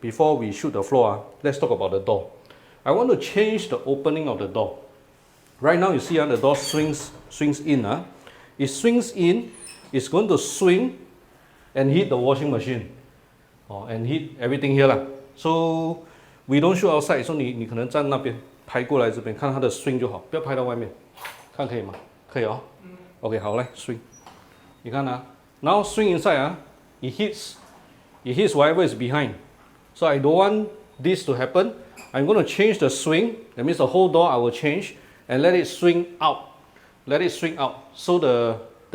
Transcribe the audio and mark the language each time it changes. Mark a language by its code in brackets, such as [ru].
[en] Before we shoot the floor, let's talk about the door. I want to change the opening of the door. Right now, you see the door swings in. It swings in. It's going to swing and hit the washing machine, and hit everything here. So we don't shoot outside. So [zh] 你可能站那边拍过来这边看它的 swing 就好，不要拍到外面。看可以吗？可以哦。OK， 好，来 swing。你看 [en] now swing inside It hits whatever is behind. So I don't want this to happen. I'm going to change the swing. That means the whole door I will change and let it swing out. Let it swing out. So the